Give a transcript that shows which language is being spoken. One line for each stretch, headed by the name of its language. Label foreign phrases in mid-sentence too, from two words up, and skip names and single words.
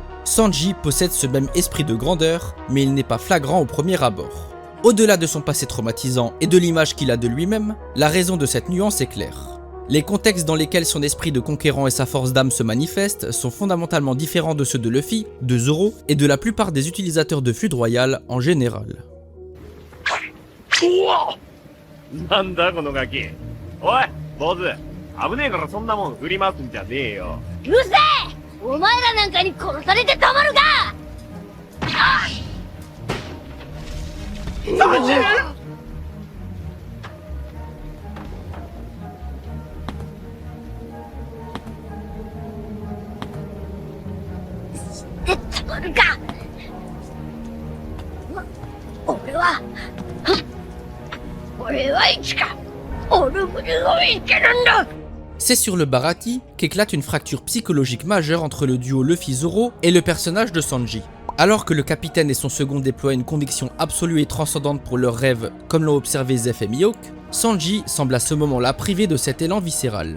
French: Sanji possède ce même esprit de grandeur, mais il n'est pas flagrant au premier abord. Au-delà de son passé traumatisant et de l'image qu'il a de lui-même, la raison de cette nuance est claire. Les contextes dans lesquels son esprit de conquérant et sa force d'âme se manifestent sont fondamentalement différents de ceux de Luffy, de Zoro et de la plupart des utilisateurs de Food Royal en général.
Japanese: なんだこのガキ。おい、坊主。危ねえからそんなもん振り回すんじゃねえよ。うるせえ、お前らなんかに殺されてたまるか。たまるか。俺はいつかオルブルを見つけるんだ。
French: C'est sur le Baratie qu'éclate une fracture psychologique majeure entre le duo Luffy-Zoro et le personnage de Sanji. Alors que le capitaine et son second déploient une conviction absolue et transcendante pour leurs rêves, comme l'ont observé Zeff et Mihawk, Sanji semble à ce moment-là privé de cet élan viscéral.